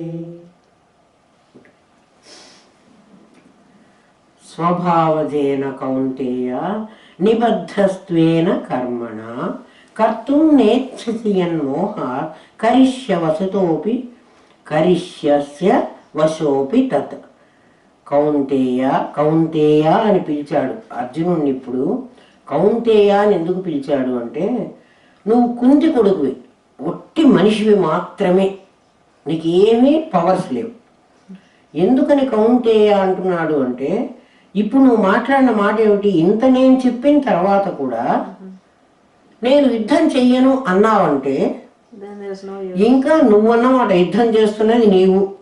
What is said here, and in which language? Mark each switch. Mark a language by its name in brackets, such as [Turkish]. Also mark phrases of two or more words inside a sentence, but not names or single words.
[Sanskrit] स्वभावजेन कौन्तेय निबद्धस्त्वेन कर्मणा कर्तुं नेच्छसि यन्मोह करिष्य वसतोऽपि करिष्यस्य वशोऽपि तत्। [Telugu] కౌంతేయ కౌంతేయ అని పిలిచాడు అర్జునుడిని. ఇప్పుడు కౌంతేయ అని ఎందుకు పిలిచాడు అంటే, నువ్వు కుంతి కొడుకువి, ఒట్టి మనిషివి మాత్రమే, నీకు ఏమీ పవర్స్ లేవు. ఎందుకని కౌంతేయ అంటున్నాడు అంటే, ఇప్పుడు నువ్వు మాట్లాడిన మాట ఏమిటి, ఇంత నేను చెప్పిన తర్వాత కూడా నేను యుద్ధం చెయ్యను అన్నావంటే ఇంకా నువ్వన్నమాట యుద్ధం చేస్తున్నది నీవు.